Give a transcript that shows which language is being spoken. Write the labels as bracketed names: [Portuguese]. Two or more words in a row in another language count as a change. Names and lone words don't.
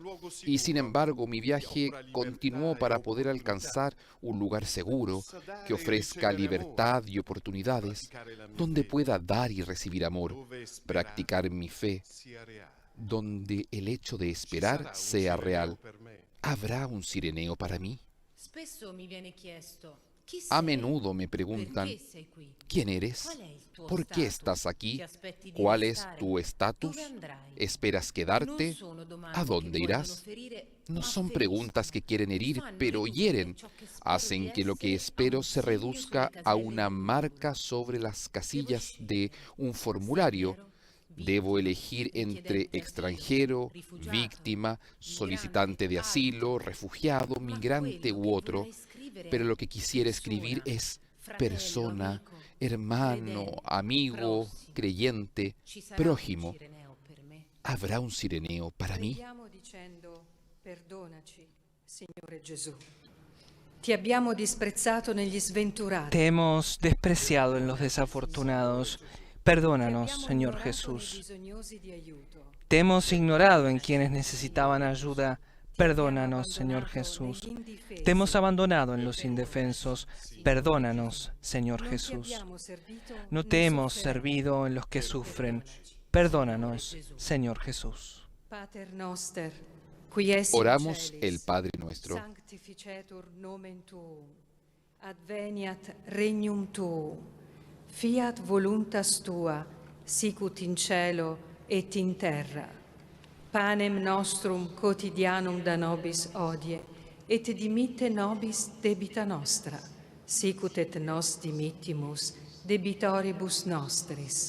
[Spanish] Y sin embargo, mi viaje continuó para poder alcanzar un lugar seguro que ofrezca libertad y oportunidades, donde pueda dar y recibir amor, practicar mi fe, donde el hecho de esperar sea real. ¿Habrá un Cireneo para mí? [Italian] Spesso mi viene chiesto, chi [Spanish] A [Italian] sei? [Spanish] menudo me preguntan, [Italian] Perché sei qui? [Spanish] ¿quién eres? [Italian] Qual è il tuo [Spanish] ¿Por qué [Italian] stato? [Spanish] estás aquí? [Italian] Ti aspetti di [Spanish] ¿Cuál es [Italian] restare? [Spanish] tu estatus? [Italian] Dove andrai? [Spanish] ¿Esperas [Italian] Non [Spanish] quedarte? [Italian] sono domande [Spanish] ¿A [Italian] che [Spanish] dónde [Italian] vogliono [Spanish] irás? [Italian] ferire, [Spanish] No [Italian] ma [Spanish] son [Italian] feriscono. [Spanish] preguntas que quieren herir, [Italian] Fanno [Spanish] pero [Italian] ridurre [Spanish] hieren. [Italian] ciò che spero [Spanish] Hacen [Italian] di [Spanish] que lo que [Italian] essere a [Spanish] espero [Italian] un [Spanish] se [Italian] segno [Spanish] reduzca [Italian] sulle [Spanish] a [Italian] caselle [Spanish] una [Italian] del [Spanish] marca [Italian] mondo. [Spanish] sobre las casillas [Italian] Devo [Spanish] de un formulario. Debo elegir entre extranjero, víctima, solicitante de asilo, refugiado, migrante u otro. Pero lo que quisiera escribir es persona, hermano, amigo, creyente, prójimo. ¿Habrá un Cireneo para mí? [Italian] Preghiamo dicendo: perdonaci, Signore Gesù. Ti abbiamo disprezzato negli sventurati. [Spanish] Te hemos despreciado en los desafortunados. Perdónanos, Señor Jesús. Te hemos ignorado en quienes necesitaban ayuda. Perdónanos, Señor Jesús. Te hemos abandonado en los indefensos. Perdónanos, Señor Jesús. No te hemos servido en los que sufren. Perdónanos, Señor Jesús. [Latin] Pater noster, qui es in [Spanish] Oramos [Latin] celis, [Spanish] el Padre nuestro. [Latin] sanctificetur nomen tuum, adveniat regnum tuum, fiat voluntas tua, sicut in cielo et in terra. Panem nostrum quotidianum da nobis hodie, et dimitte nobis debita nostra, sicut et nos dimittimus debitoribus nostris.